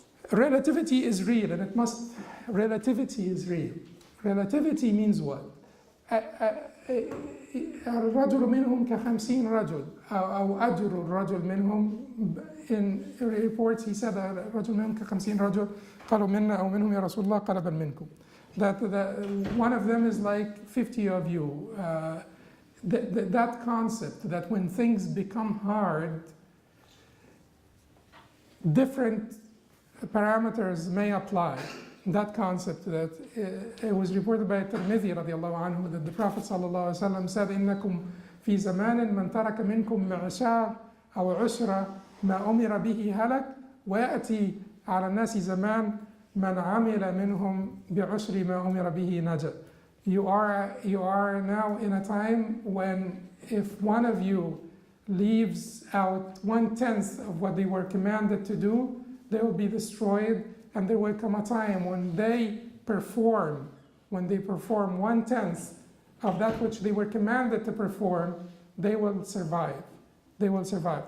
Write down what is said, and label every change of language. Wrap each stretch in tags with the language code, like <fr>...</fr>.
<en>Relativity is real, and relativity is real. Relativity means what?</en> <ar>الرجل منهم كخمسين رجل أو أجر الرجل منهم.</ar> <en>In reports he said</en> <ar>الرجل منهم كخمسين رجل قالوا منا أو منهم يا رسول الله قال بل منكم.</ar> <en>That one of them is like 50 of you. That concept that when things become hard, different parameters may apply. That concept that it was reported by Tirmidhi radiallahu anhu that the Prophet sallallahu alaihi wasallam said,</en> <ar>إنكم في زمان من ترك منكم معشار أو عشرة ما أمر به هلك ويأتي على الناس زمان من عمل منهم بعشر ما أمر به نجا.</ar> <en>You are now in a time when if one of you leaves out 1/10 of what they were commanded to do, they will be destroyed, and there will come a time when they perform 1/10 of that which they were commanded to perform, they will survive. They will survive.</en>